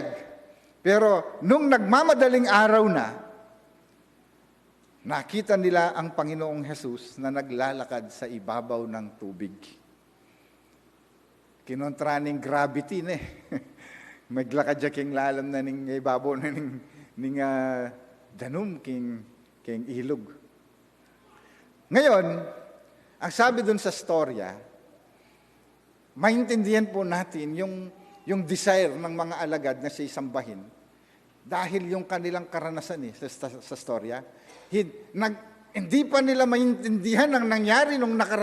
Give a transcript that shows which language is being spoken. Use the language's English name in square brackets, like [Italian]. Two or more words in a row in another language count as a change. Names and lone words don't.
[Filipino] Pero nung nagmamadaling araw na, nakita nila ang Panginoong Hesus na naglalakad sa ibabaw ng tubig. [Pampanga] Kinontra ning gravity na maglakad siya king lalam na ning ibabaw na ning danum king ilog. [Filipino] Ngayon, ang sabi dun sa storya, maintindihan po natin yung desire ng mga alagad na siya sambahin dahil yung kanilang karanasan sa storya, hindi pa nila maintindihan ang nangyari nung